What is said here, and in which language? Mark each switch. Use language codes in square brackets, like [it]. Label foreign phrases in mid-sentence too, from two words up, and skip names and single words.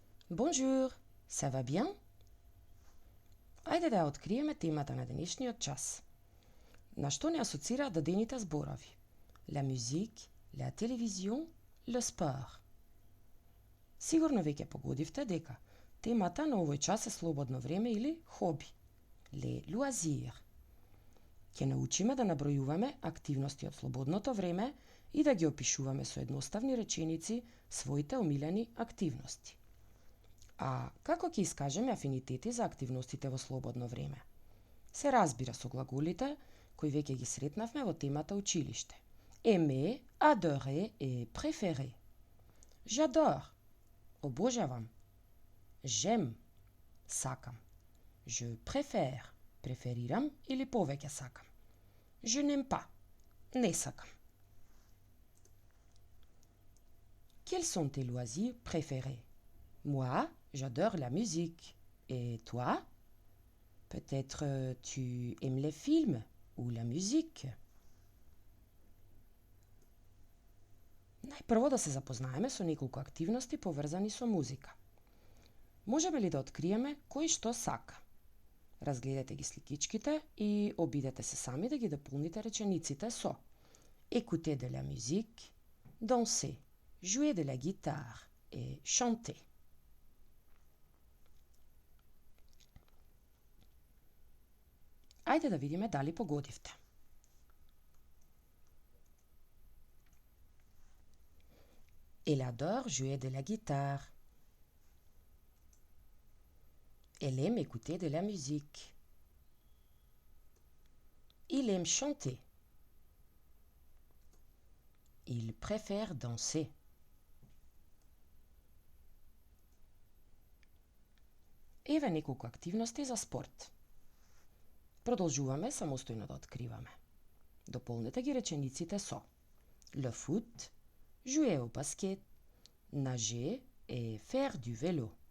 [fr] Bonjour, ça va bien? [mk] Ајде да ја откриеме темата на денешниот час. На што не асоцираат дадените зборови? [fr] La musique, la télévision, le sport. [mk] Сигурно веќе погодивте дека темата на овој час е слободно време или хоби. [fr] Les loisirs. [mk] Ќе научиме да набројуваме активности од слободното време и да ги опишуваме со едноставни реченици своите омилени активности. А како ќе искажеме афинитети за активностите во слободно време? Се разбира со глаголите кои веќе ги сретнавме во темата училиште. [fr] Aimer, adorer et préférer. J'adore. Обожавам. J'aime. Сакам. Je préfère. [mk] Преферирам или повеќе сакам. [fr] Je n'aime pas. [mk] Не сакам. [fr] Quels sont tes loisirs préférés? Moi, j'adore la musique. Et toi? Peut-être tu aimes les films ou la musique? [mk] Најпрво да се запознаеме со неколку активности поврзани со музика. Можеме ли да откриеме кој што сака? Разгледате ги сликичките и обидете се сами да ги дополните речениците со [fr] Écouter de la musique, danser, jouer de la guitare et chanter. [mk] Ајде да видиме дали погодивте. [fr] Elle adore jouer de la guitare. Elle aime écouter de la musique. Il aime chanter. Il préfère danser. [mk] Еве неколку активности за спорт. Продолжуваме самостојно да откриваме. Дополнете ги речениците со [fr] le foot, jouer au basket, nager et faire du vélo.